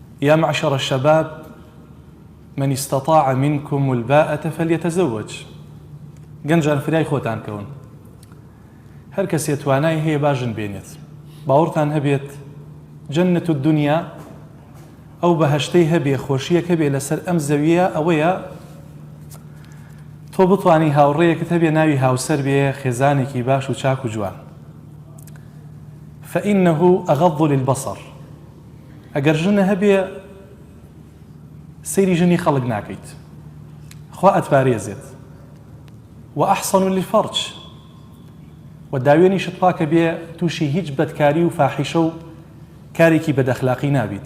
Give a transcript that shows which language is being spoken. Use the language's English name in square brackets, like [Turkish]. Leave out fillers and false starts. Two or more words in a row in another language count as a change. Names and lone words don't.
[Arabic] يا معشر الشباب من استطاع منكم الباءة فليتزوج. [Central Kurdish] گەنجان فریای خۆتان کەون. هەر کەس توانای هەیە باژن بێنێت. باوەڕتان هەبێت [Arabic] جەنەت الدنیا [Central Kurdish] ئەو بەهەشتەی هەبێ خۆشیەک هەبێ لەسەر ئەم زەویە ئەوەیە تۆ بتوانی هاوڕێیەکت هەبێ ناوی هاوسەر بێ خێزانێکی باش و چاک و جوان. [Arabic] فإنه أغض للبصر. [Central Kurdish] ئەگەر ژنە هەبێ سەیری ژنی خەڵک ناکەیت، خوا ئەتپارێزێت. [Arabic] وأحسن للفرج. [Central Kurdish] و داوێنیشت پاکە بێ تووشی هیچ بەدکاری و فاحیشە و کارێکی بەدەخلاقی نابیت.